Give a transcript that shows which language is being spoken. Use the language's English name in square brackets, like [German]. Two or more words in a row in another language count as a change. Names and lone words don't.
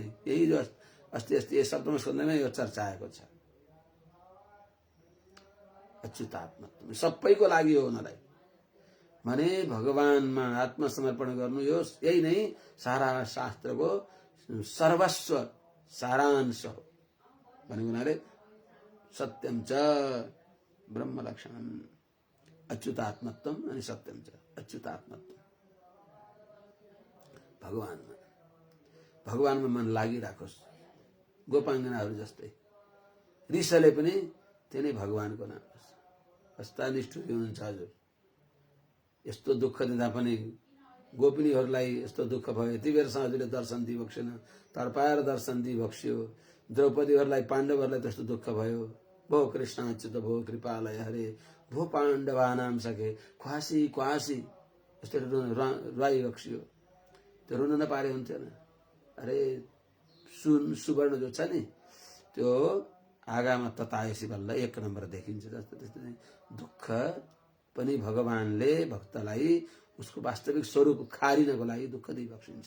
[Nepali] यही जो अस्ति सप्तम स्कन्धमा यो चर्चा आएको छ। अच्युतात्म सबैको लागि हो उनीलाई भने भगवानमा आत्मसमर्पण गर्नु, यो यही नै सारा शास्त्रको सर्वस्व सारांश हो भनेको हुनाले [Sanskrit] सत्यम च ब्रह्म लक्षणम अच्युतात्मत्वम [Nepali] अनि [Sanskrit] सत्यम च अच्युतात्मत्व। [Nepali] भगवानमा मन लागिराखोस्। गोपाङ्गनाहरू जस्तै ऋषले पनि त्यही नै भगवानको नाम। कस्ता निष्ठुरी हुनुहुन्छ हजुर। यस्तो दुःख दिँदा पनि गोपिनीहरूलाई यस्तो दुःख भयो। यति बेरसम्म हजुरले दर्शन दिइबक्सेन, तडपाएर दर्शन दिइबक्स्यो। द्रौपदीहरूलाई पाण्डवहरूलाई त्यस्तो दुःख भयो। [Sanskrit] भो कृष्ण अच्युत भो कृपालय हरे भो पाण्डवानाम सखे [Nepali] ख्वासी ख्वासी यस्तो रुवाइबक्स्यो। त्यो रुन नपारे हुन्थेन। अरे सुवर्ण जो छ नि त्यो आगामा तताएपछि बल्ल एक नम्बर देखिन्छ। जस्तो त्यस्तै दुःख पनि भगवानले भक्तलाई उसको वास्तविक स्वरूप खारिनको लागि दुःख दिइबक्सिन्छ।